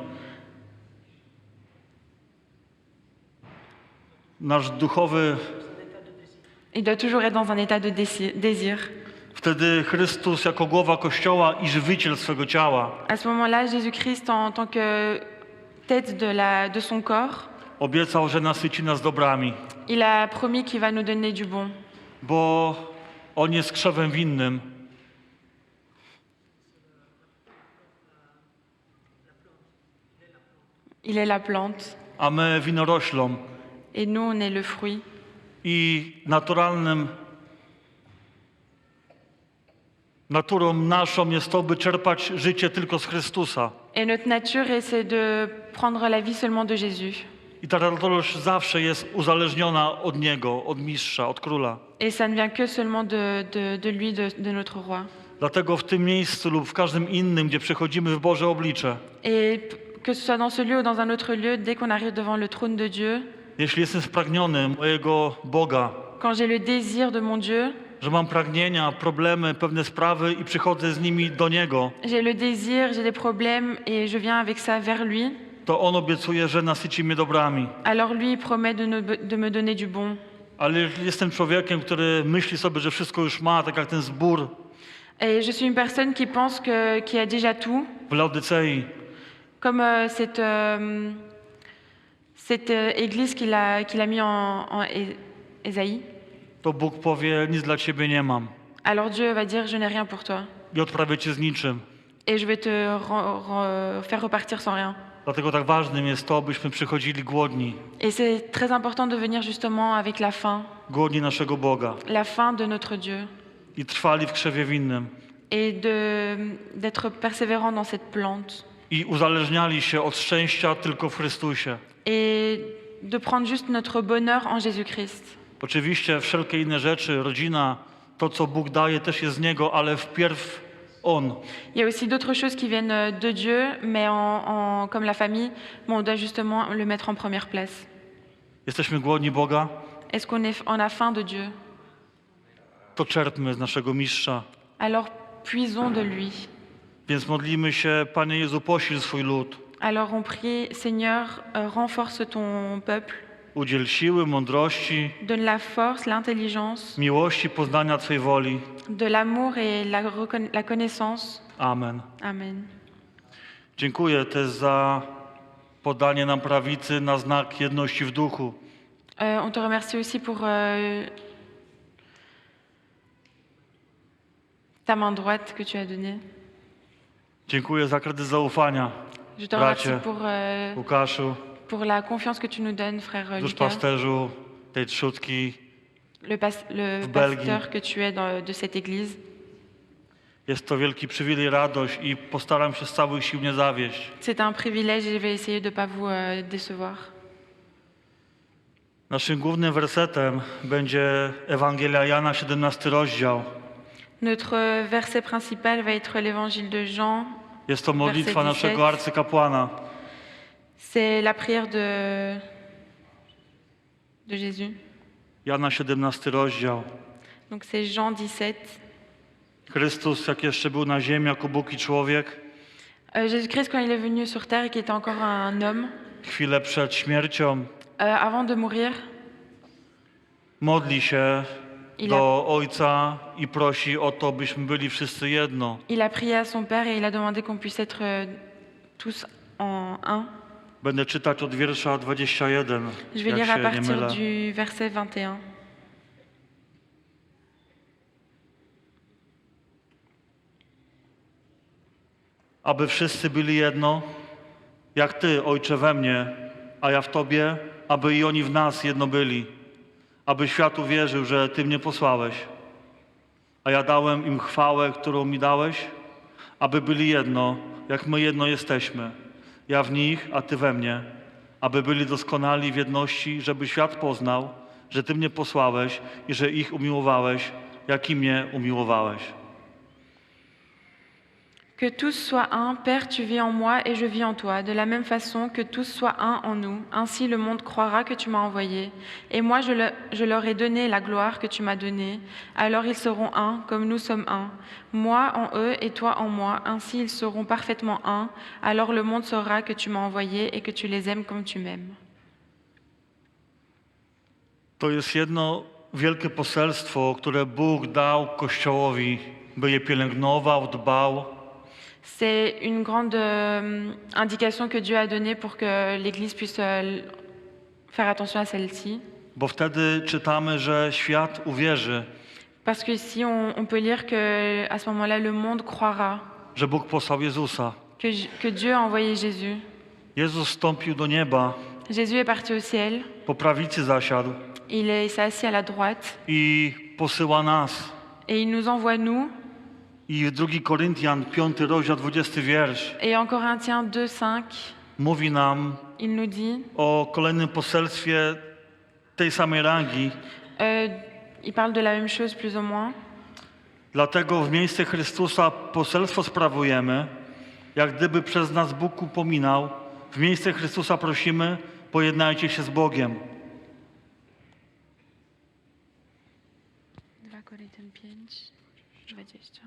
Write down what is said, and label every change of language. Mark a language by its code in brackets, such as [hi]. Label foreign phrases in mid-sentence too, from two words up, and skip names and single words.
[pl] Nasz duchowy, [fr] il doit toujours être dans un état de désir. [pl] wtedy Chrystus jako głowa Kościoła i żywiciel swego ciała [fr] À ce moment-là, Jésus-Christ, en tant que tête de son corps, [pl] obiecał, że nasyci nas dobrami, [fr] il a promis qu'il va nous donner du bon. [pl] bo On jest krzewem winnym. [fr] Il est la plante [pl] A my winoroślą. [fr] et nous, on est le fruit. [pl] I naturą naszą jest to, by czerpać życie tylko z Chrystusa. [fr] Et notre nature, c'est de prendre la vie seulement de Jésus. [pl] I ta radość zawsze jest uzależniona od Niego, od Mistrza, od Króla. [fr] Et ça ne vient que seulement de lui, de notre roi. [pl] Dlatego w tym miejscu lub w każdym innym, gdzie przychodzimy w Boże oblicze, [fr] Et que ce soit dans ce lieu ou dans un autre lieu, dès qu'on arrive devant le trône de Dieu, [pl] jeśli jestem spragniony mojego Boga, [fr] quand j'ai le désir de mon Dieu, [pl] że mam pragnienia, problemy, pewne sprawy i przychodzę z nimi do Niego, [fr] j'ai le désir, j'ai des problèmes et je viens avec ça vers lui, [pl] to On obiecuje, że nasyci mnie dobrami. [fr] alors lui il promet de me donner du bon. [pl] Ale jeżeli jestem człowiekiem, który myśli sobie, że wszystko już ma, tak jak ten zbór [fr] Et je suis une personne qui pense qu'il a déjà tout, [pl] w Laodycei, [fr] comme cette église qu'il a mis en Ésaïe. [pl] to Bóg powie, nic dla ciebie nie mam [fr] Alors Dieu va dire, je n'ai rien pour toi. [pl] i odprawię cię z niczym. [fr] Et je vais te faire repartir sans rien. [pl] Dlatego tak ważnym jest to, byśmy przychodzili głodni. [fr] Et c'est très important de venir justement avec la faim [pl] Głodni naszego Boga [fr] de notre Dieu. [pl] i trwali w krzewie winnym. [fr] Et d'être persévérant dans cette plante. [pl] I uzależniali się od szczęścia tylko w Chrystusie. [fr] Et de prendre juste notre bonheur en Jésus-Christ. [pl] Oczywiście wszelkie inne rzeczy, rodzina, to co Bóg daje też jest z Niego, ale wpierw On. [fr] Il y a aussi d'autres choses qui viennent de Dieu, mais comme la famille, mais on doit justement le mettre en première place. [pl] Jesteśmy głodni Boga, [fr] Est-ce qu'on a faim de Dieu? [pl] to czerpmy z naszego Mistrza. [fr] Alors puisons de lui. [pl] Więc modlimy się, Panie Jezu, posil swój lud. [fr] Alors on prie, Seigneur, renforce ton peuple. [pl] udziel siły, mądrości, [fr] donne la force, l'intelligence, [pl] miłości, poznania Twojej woli. [fr] de l'amour et la connaissance. [pl] Amen. [fr] Amen. [pl] Dziękuję też za podanie nam prawicy na znak jedności w duchu. [fr] On te remercie aussi pour ta main droite que tu as donnée. [pl] Dziękuję za kredyt zaufania, [fr] Je te remercie [pl] bracie Łukaszu, [fr] pour la confiance que tu nous donnes, frère Lucas, [pl] duszpasterzu tej trzutki. [fr] le [pl] w Belgii. [fr] pasteur que tu es de cette église. [pl] Jest to wielki przywilej, radość i postaram się z całych sił nie zawieść. [fr] C'est un privilège et je vais essayer de ne pas vous décevoir. [pl] Naszym głównym wersetem będzie Ewangelia Jana, 17 rozdział. [fr] Notre verset principal va être l'évangile de Jean. [pl] Jest to modlitwa Werset naszego 17. arcykapłana. [fr] C'est la prière de Jésus. [pl] Jana, 17 rozdział. [fr] Donc c'est Jean 17. [pl] Chrystus, jak jeszcze był na ziemi jako Bóg i człowiek, [fr] Jésus-Christ, quand il est venu sur terre et qu'il était encore un homme, [pl] chwilę przed śmiercią [fr] avant de mourir, [pl] modli się [fr] Il [pl] do Ojca i prosi o to, byśmy byli wszyscy jedno. [fr] il a prié à son Père et il a demandé qu'on puisse être tous en un. [pl] Będę czytać od wiersza 21, [fr] Je vais [pl] jak [fr] lire à [pl] się nie [fr] partir [pl] mylę. [fr] du verset 21. [pl] Aby wszyscy byli jedno, jak Ty, Ojcze, we mnie, a ja w Tobie, aby i oni w nas jedno byli. Aby świat uwierzył, że Ty mnie posłałeś. A ja dałem im chwałę, którą mi dałeś, aby byli jedno, jak my jedno jesteśmy. Ja w nich, a Ty we mnie. Aby byli doskonali w jedności, żeby świat poznał, że Ty mnie posłałeś i że ich umiłowałeś, jak i mnie umiłowałeś. [fr] Que tous soient un, Père, tu vis en moi et je vis en toi, de la même façon que tous soient un en nous. Ainsi le monde croira que tu m'as envoyé. Et moi je leur ai donné la gloire que tu m'as donnée. Alors ils seront un, comme nous sommes un. Moi en eux et toi en moi. Ainsi ils seront parfaitement un. Alors le monde saura que tu m'as envoyé et que tu les aimes comme tu m'aimes. [pl] To jest jedno wielkie poselstwo, które Bóg dał Kościołowi, by je pielęgnował, dbał. [fr] C'est une grande indication que Dieu a donnée pour que l'Église puisse faire attention à celle-ci. [pl] Bo wtedy czytamy, że świat uwierzy, [fr] Parce que ici, on peut lire que à ce moment-là, le monde croira [pl] że Bóg posłał Jezusa. [fr] que Dieu a envoyé Jésus. [pl] Jezus wstąpił do nieba, [fr] Jésus est parti au ciel, [pl] po prawicy zasiadł [fr] il s'est assis à la droite [pl] i posyła nas. [fr] et il nous envoie nous. [pl] I w 2 Koryntian, 5 rozdział, 20 wiersz, [fr] Et en Corinthiens 2:5, [pl] mówi nam [fr] il nous dit, [pl] o kolejnym poselstwie tej samej rangi. [fr] il parle de la même chose plus ou moins. [pl] Dlatego w miejsce Chrystusa poselstwo sprawujemy, jak gdyby przez nas Bóg upominał. W miejsce Chrystusa prosimy, pojednajcie się z Bogiem. [fr] 2 Corinthiens 5, 20.